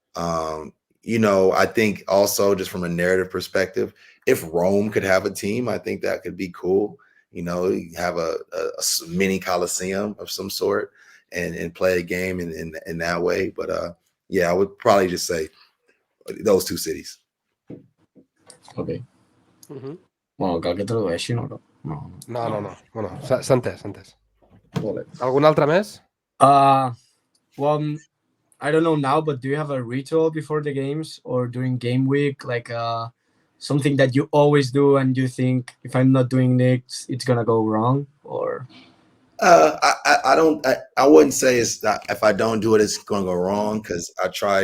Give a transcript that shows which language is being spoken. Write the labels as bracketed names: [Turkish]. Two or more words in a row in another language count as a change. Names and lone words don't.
[English] I think also just from a narrative perspective, if Rome could have a team, I think that could be cool. You have a mini Coliseum of some sort. And play a game in that way. But yeah, I would probably just say those two cities. [Catalan] Ok. Bueno, cal que tradueixin o no? No. Bueno, s'ha entès. Vale. Algun altre més? [English] Well, I don't know now, but do you have a ritual before the games or during game week, like something that you always do and you think if I'm not doing it, it's gonna go wrong? Or I don't. I wouldn't say it's not, if I don't do it, it's going to go wrong, because I try.